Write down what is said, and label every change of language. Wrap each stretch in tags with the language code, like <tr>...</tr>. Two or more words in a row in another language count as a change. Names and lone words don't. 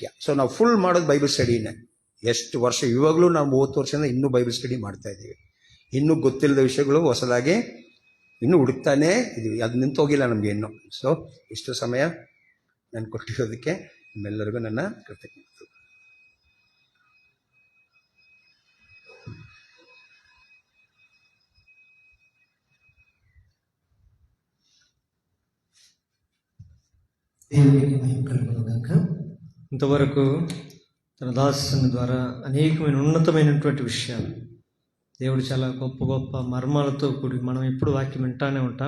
<kn>ಸೊ ನಾವು ಫುಲ್ ಮಾಡೋದು ಬೈಬಲ್ ಸ್ಟಡಿನೇ. ಎಷ್ಟು ವರ್ಷ, ಇವಾಗಲೂ ನಾವು 30 ವರ್ಷದಿಂದ ಇನ್ನೂ ಬೈಬಲ್ ಸ್ಟಡಿ ಮಾಡ್ತಾ ಇದ್ದೀವಿ. ಇನ್ನೂ ಗೊತ್ತಿಲ್ಲದ ವಿಷಯಗಳು ಹೊಸದಾಗಿ ಇನ್ನೂ ಹುಡುಕ್ತಾನೇ ಇದ್ದೀವಿ. ಅದು ನಿಂತೋಗಿಲ್ಲ ನಮಗೆ ಇನ್ನೂ. ಸೊ ಇಷ್ಟು ಸಮಯ ನಾನು ಕೊಟ್ಟಿರೋದಕ್ಕೆ ನಿಮ್ಮೆಲ್ಲರಿಗೂ ನನ್ನ ಕೃತಜ್ಞತೆ.</kn> <te>దేవునికి మహిమ కలుగునుగాక. ఇంతవరకు తన దాసుని ద్వారా అనేకమైన ఉన్నతమైనటువంటి విషయాలు, దేవుడు చాలా గొప్ప గొప్ప మర్మాలతో కూడి మనం ఎప్పుడు వాక్యం వింటానే ఉంటాం.</te>